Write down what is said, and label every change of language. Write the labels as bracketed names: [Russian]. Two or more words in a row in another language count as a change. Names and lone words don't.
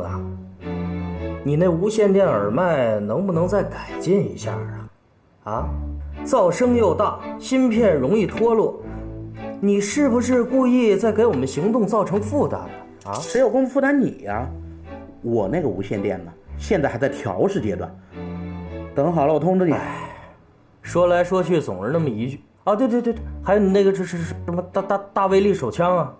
[Chinese] 子，你那无线电耳麦能不能再改进一下啊？噪声又大，芯片容易脱落，你是不是故意在給我們行動造成負擔呢？誰有功夫負擔你呀？我那個無線電呢，現在還在調試階段，等好了我通知你。說來說去總是那麼一句啊，對，還有你那個这是什麼大威力手槍啊？